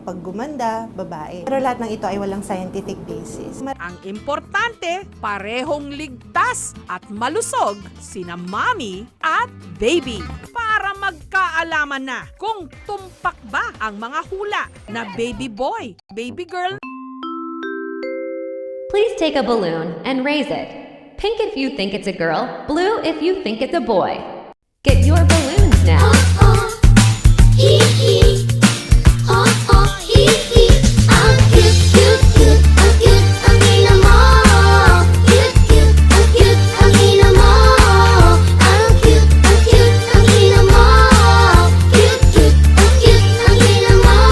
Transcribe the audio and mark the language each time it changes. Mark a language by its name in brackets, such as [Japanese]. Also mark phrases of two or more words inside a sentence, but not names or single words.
[Filipino] Pag gumanda, babae. Pero lahat ng ito ay walang [English] scientific basis. [Filipino] Ang importante, parehong ligtas at malusog sina mommy at baby para magkaalaman na kung tumpak ba ang mga hula na [English] baby boy, baby girl. Please take a balloon and raise it. Pink if you think it's a girl, blue if you think it's a boy. Get your balloons now. Hee hee, ho ho hee hee. [Filipino] Ang cute, cute, cute, ang cute, ang ina mo. Cute, cute, ang cute, ang ina mo. Ang cute, ang ina mo. Cute, cute, ang ina mo.